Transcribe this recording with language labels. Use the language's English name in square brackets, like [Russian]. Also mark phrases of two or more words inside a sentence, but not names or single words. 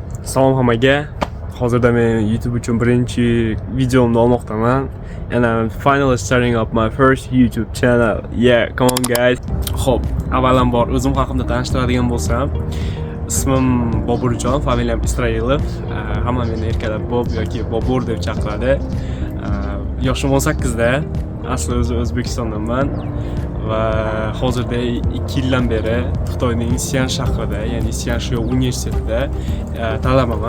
[Uzbek] Salom hammaga. Hozirda men YouTube uchun birinchi videomni olmoqdaman. [English] And I'm finally starting up my first YouTube channel. Yeah, come on guys. [Uzbek] Xo'p, avvalambor o'zim haqimda tanishtiradigan bo'lsam, ismim Boburjon, familiyam Isroilov. Hamma meni erkalab Bob yoki Bobur deb chaqiradi. Yoshim 18 da. Asli O'zbekistondanman. Va hozirda 2 yildan beri Xitoyning Sian shahrida, ya'ni Sianshu universitetida talabaman.